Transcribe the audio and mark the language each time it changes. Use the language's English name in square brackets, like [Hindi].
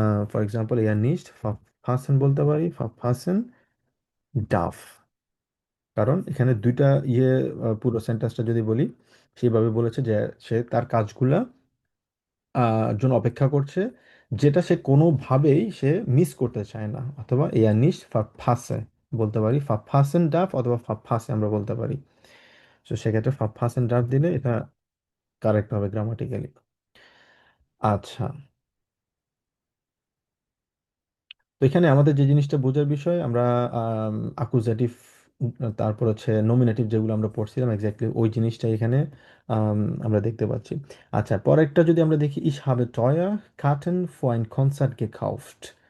[Bangla] For example, [German] er nicht verpassen [Bangla] বলতে পারি, [German] verpassen darf। [Bangla] কারণ এখানে দুইটা পুরো সেন্টেন্সটা যদি বলি, সেইভাবে বলেছে যে সে তার কাজগুলা জন্য অপেক্ষা করছে, যেটা সে কোনোভাবেই সে মিস করতে চায় না। অথবা এয়ার নিস্ট ফাফাসে বলতে পারি, ফাফাসেন ডাফ অথবা ফাফাসে আমরা বলতে পারি। তো সেক্ষেত্রে ফাফাসেন ডাফ দিলে এটা কারেক্ট হবে গ্রামাটিক্যালি। আচ্ছা, তো এখানে আমাদের যে জিনিসটা বোঝার বিষয়, আমরা আকুজাটিভ, তারপর হচ্ছে নমিনেটিভ যেগুলো আমরা পড়ছিলাম এক্স্যাক্টলি ওই জিনিসটা এখানে আম, আমরা দেখতে পাচ্ছি। আচ্ছা, পরেরটা যদি আমরা দেখি, [German] ich habe teuer Karten für ein Konzert gekauft।